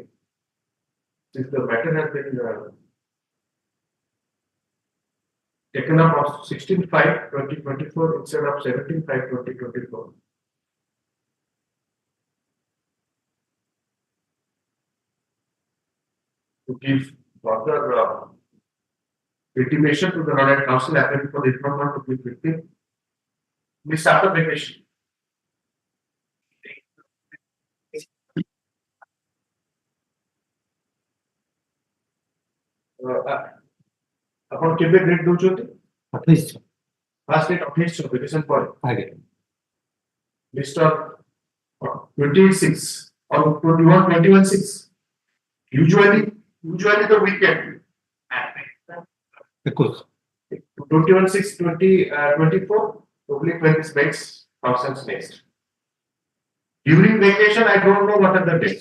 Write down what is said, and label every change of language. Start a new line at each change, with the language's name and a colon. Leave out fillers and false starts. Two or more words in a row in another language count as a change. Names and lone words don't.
English: Since the matter has been taken up on 16/5/2024 instead of 17/5/2024. To give further intimation to the non counsel appearing for the informant of the victim. Please start the vacation.
Odia: ଆପଣ କେବେ ଡେଟ୍ ଦଉଛନ୍ତି? 28
English: first date 28 vacation ପରେ
Odia: ଆଜ୍ଞା
English: ମିଷ୍ଟର 26 or 21/6 usually the weekend 21 21/6/2024 probably when this makes functions next. During vacation I don't know what are the dates.